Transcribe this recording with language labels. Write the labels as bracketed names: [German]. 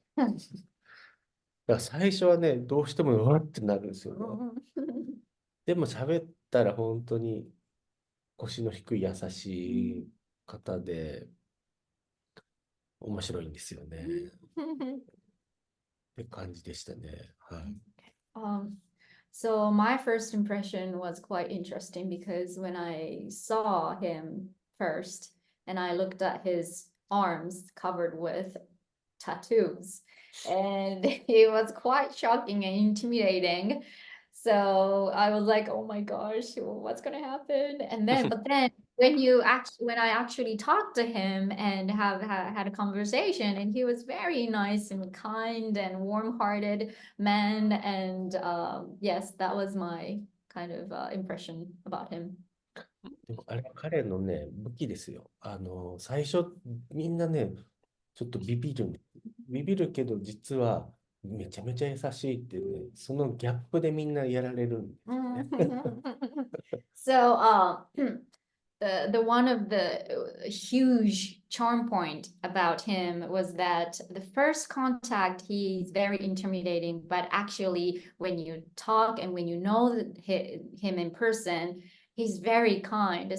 [Japanese] だから最初はね、どうしてもうわってなるんですよね。でも喋ったら本当に腰の低い優しい方で面白いんですよね。って感じでしたね。はい。 [English] So my first impression was quite interesting, because when I saw him first and I looked at his arms covered with tattoos, and it was quite shocking and intimidating. So I was like, oh my gosh, what's gonna happen? And then, but then when I actually talked to him and had a conversation, and he was very nice and kind and warm-hearted man, and yes, that was my kind of impression about him. [Japanese] でもあれ、彼のね、武器ですよ。最初、みんなね、ちょっとビビるんです。ビビるけど、実はめちゃめちゃ優しいってね、そのギャップでみんなやられるんですね。 [English] So, the one of the huge charm point about him was that the first contact he's very intimidating, but actually when you talk and when you know him in person, he's very kind.